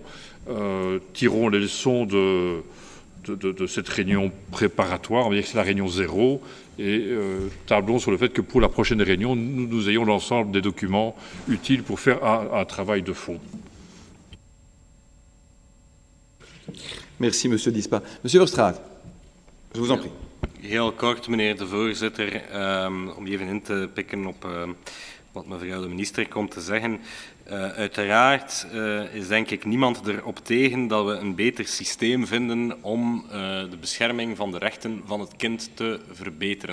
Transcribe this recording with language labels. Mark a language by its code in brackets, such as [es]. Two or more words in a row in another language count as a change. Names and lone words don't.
[fr] Tirons les leçons de cette réunion préparatoire, on va dire que c'est la réunion 0, et tablons sur le fait que pour la prochaine réunion, nous ayons l'ensemble des documents utiles pour faire un travail de fond. Merci, Monsieur Dispa. Monsieur Verstraete, je vous en prie. [nl] Heel kort, meneer de voorzitter, om even in te pikken op wat mevrouw de minister komt te zeggen. Uiteraard is denk ik niemand erop tegen dat we een beter systeem vinden om de bescherming van de rechten van het kind te verbeteren.